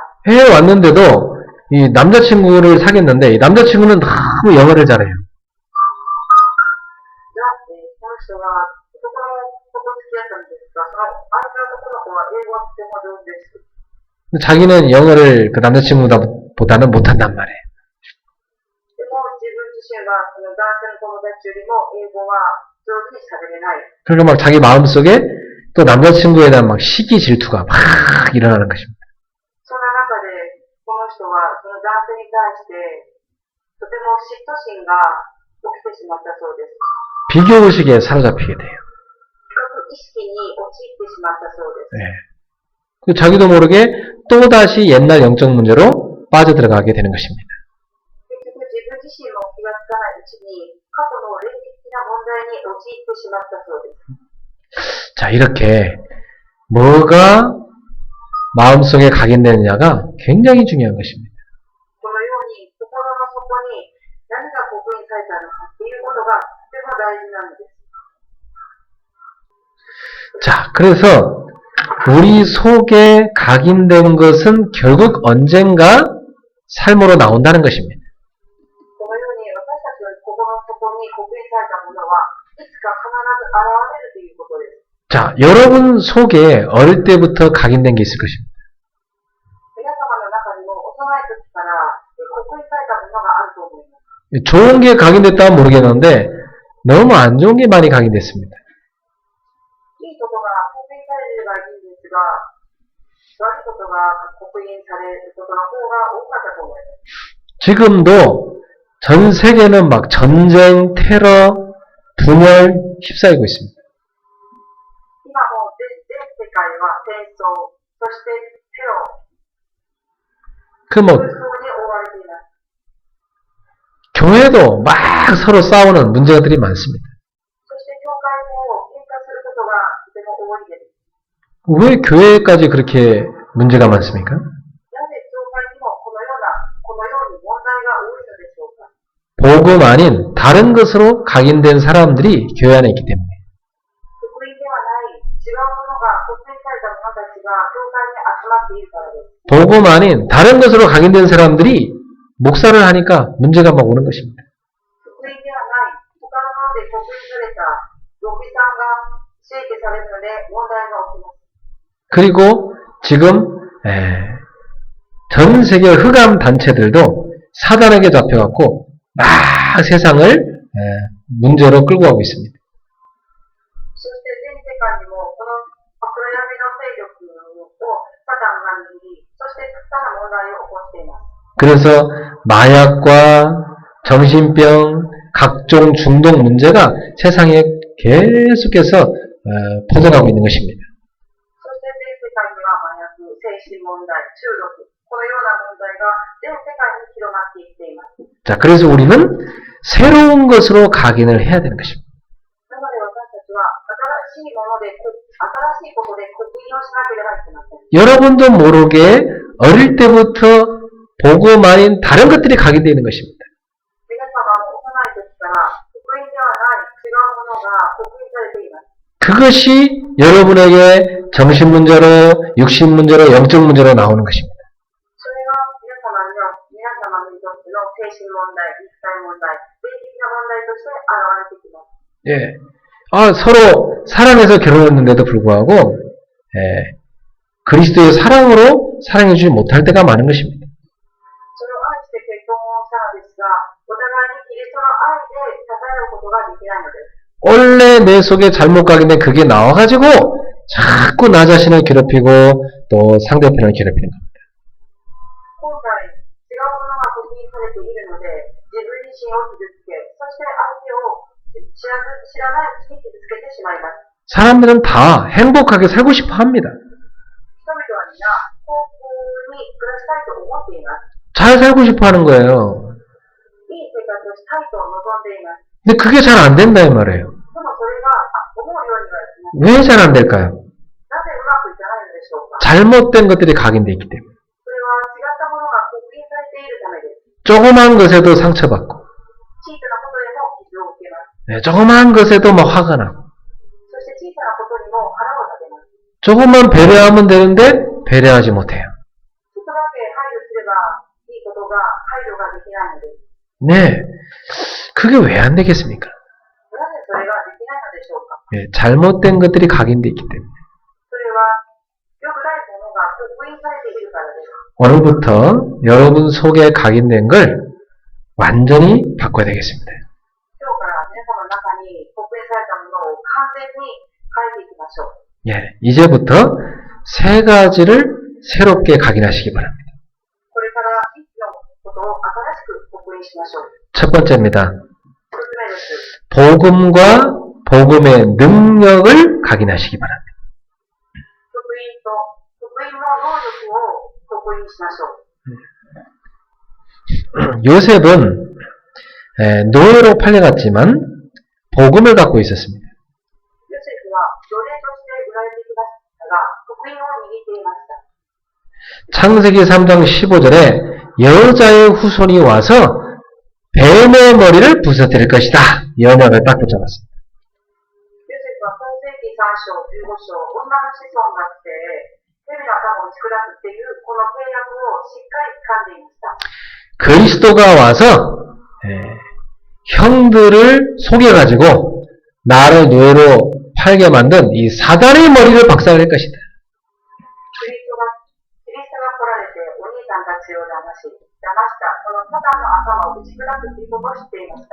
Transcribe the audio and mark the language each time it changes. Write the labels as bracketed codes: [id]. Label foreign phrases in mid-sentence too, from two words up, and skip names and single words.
[ko] 해외 왔는데도 이 남자친구를 사귀었는데 이 남자친구는 너무 영어를 잘해요. [ja] この人は男の子と付き合ったんですが、その相手の男の子は英語がとても上手です。 [ko] 자기는 영어를 그 남자친구보다는 못한단 말이에요. [ja] でも自分自身はその男性の友達よりも英語は上手に喋れない。 [ko] 그러니까 막 자기 마음속에 또 남자친구에 대한 막 시기 질투가 막 일어나는 것입니다. [ja] そんな中でこの人はその男性に対してとても嫉妬心が起きてしまったそうです。 [ko] 비교의식에 사로잡히게 돼요. [ja] 比較意識に陥ってしまったそうです。 [ko] 네. 그 자기도 모르게 또다시 옛날 영적 문제로 빠져들어가게 되는 것입니다. [ja] 結局自分自身も気がつかないうちに過去の霊的な問題に陥ってしまったそうです。 [ko] 자, 이렇게 뭐가 마음속에 각인되느냐가 굉장히 중요한 것입니다. [ja] このように心の底に何が刻印されたのかっていうことがとても大事なんです。 [ko] 자, 그래서 우리 속에 각인된 것은 결국 언젠가 삶으로 나온다는 것입니다. [ja] このように私たちの心の底に刻印されたものはいつか必ず現れるということです。 [ko] 자, 여러분 속에 어릴 때부터 각인된 게 있을 것입니다. [ja] 皆様の中にも幼い時から刻印されたものがあると思います。 [ko] 좋은 게 각인됐다면 모르겠는데 너무 안 좋은 게 많이 각인됐습니다. [ja] いいことが刻印されればいいんですが、悪いことが刻印されることの方が多かったと思います。 [ko] 지금도 전 세계는 막 전쟁, 테러, 분열 휩싸이고 있습니다. [ja] 今も全世界は戦争、そしてテロ、 [ko] 그 뭐 [ja] 紛争に覆われています。 [ko] 교회도 막 서로 싸우는 문제들이 많습니다. [ja] そして教会も喧嘩することがとても多いです。 [ko] 왜 교회까지 그렇게 문제가 많습니까? [ja] なぜ教会にもこのように問題が多いのでしょうか。 [ko] 복음 아닌 다른 것으로 각인된 사람들이 교회 안에 있기 때문에. [ja] 福音ではない違うものが刻印された者たちが教会に集まっているからです。 [ko] 복음 아닌 다른 것으로 각인된 사람들이 목사를 하니까 문제가 막 오는 것입니다. [ja] 福音ではない他のもので刻印された牧師さんが刺激されるので問題が起きます。 [ko] 그리고 지금 전 세계 흑암 단체들도 사단에게 잡혀갖고 막 세상을 문제로 끌고 가고 있습니다. [ja] そして全世界にもこの暗闇の勢力をサタンが握り、そしてたくさんの問題を起こしています。 [ko] 그래서 마약과 정신병, 각종 중독 문제가 세상에 계속해서 퍼져가고 있는 것입니다. [ja] そして全世界には麻薬、精神問題、中毒、このような問題が全世界に広がっていっています。 [ko] 자, 그래서 우리는 새로운 것으로 각인을 해야 되는 것입니다. [ja] なので私たちは新しいもので、新しいことで刻印をしなければいけません。 [ko] 여러분도 모르게 어릴 때부터 복음 아닌 다른 것들이 각인되어 있는 것입니다. [ja] 皆様も幼い時から刻印ではない違うものが刻印されています。 [ko] 그것이 여러분에게 정신 문제로, 육신 문제로, 영적 문제로 나오는 것입니다. [ja] それが皆様にとっての精神問題、肉体問題、霊的な問題として現れてきます。 [ko] 예. 서로 사랑해서 결혼했는데도 불구하고, 그리스도의 사랑으로 사랑해주지 못할 때가 많은 것입니다. [ja] それを愛して結婚をしたのですが、お互いにキリストの愛で支えることができないのです。 [ko] 원래 내 속에 잘못 각인된 그게 나와가지고 자꾸 나 자신을 괴롭히고 또 상대편을 괴롭히는 겁니다. [ja] 今回、違うものが刻印されているので、自分自身を傷つけ、そして相手を知らないうちに傷つけてしまいます。 [ko] 사람들은 다 행복하게 살고 싶어 합니다. [ja] 人々は皆、幸福に暮らしたいと思っています。 [ko] 잘 살고 싶어 하는 거예요. [ja] いい生活をしたいと望んでいます。 [ko] 근데 그게 잘 안 된다 이 말이에요. [ja] でもそれが思うようにはですね、 [ko] 왜 잘 안 될까요? [ja] なぜうまくいかないのでしょうか。 [ko] 잘못된 것들이 각인되어 있기 때문에. [ja] それは違ったものが刻印されているためです。 [ko] 조그만 것에도 상처받고 [ja] 小さなことでも傷を受けます。 [ko] 조그만 것에도 막 화가 나고 [ja] そして小さなことにも腹を立てます。 [ko] 조금만 배려하면 되는데 배려하지 못해요. [ja] ちょっとだけ配慮すればいいことが配慮ができないのです。 [ko] 네, 그게 왜 안 되겠습니까? [ja] なぜそれができないのでしょうか。 [ko] 잘못된 것들이 각인되어 있기 때문에. [ja] それは良くないものが刻印されているからです。 [ko] 오늘부터 여러분 속에 각인된 걸 완전히 바꿔야 되겠습니다. [ja] 今日から皆様の中に刻印されたものを完全に変えていきましょう。 [ko] 예, 이제부터 세 가지를 새롭게 각인하시기 바랍니다. [ja] これから一つのことを新しく刻印しましょう。 [ko] 첫 번째입니다. [ja] 一つ目です。 [ko] 복음과 복음의 능력을 각인하시기 바랍니다. [ja] 福音の能力を刻印しましょう。 [ko] 요셉은 노예로 팔려갔지만 복음을 갖고 있었습니다. [ja] ヨセフは奴隷として売られてきましたが、福音を握っていました。 [ko] 창세기 3장 15절에 여자의 후손이 와서 뱀의 머리를 부서뜨릴 것이다. 이 언약을 딱 붙잡았습니다. [ja] ヨセフは創世記3章15章、女女の子孫が来て、蛇の頭を打ち砕くっていう、この契約をしっかり掴んでいました。 [ko] 그리스도가 와서 형들을 속여가지고 나를 노예로 팔게 만든 이 사단의 머리를 박살낼 것이다. [ja] キリストが来られて、お兄さんたちを騙した、このサタンの頭を打ち砕くということを知っていました。